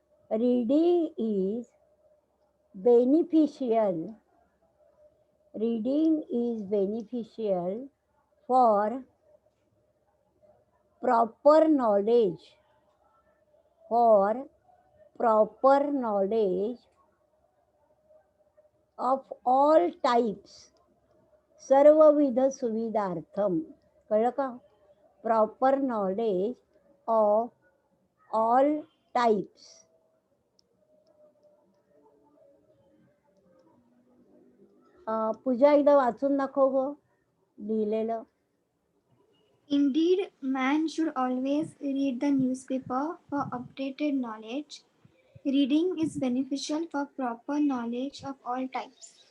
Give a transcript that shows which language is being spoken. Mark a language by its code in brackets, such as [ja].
[en] reading is beneficial, reading is beneficial for proper knowledge, for proper knowledge of all types, [sa] सर्वविध सुविधार्थम. [mr] कळलं का? [en] Proper knowledge of all types. [mr] पूजा एकदा वाचून दाखव गो लिहिलेलं. [en] Indeed, man should always read the newspaper for updated knowledge. Reading is beneficial for proper knowledge of all types.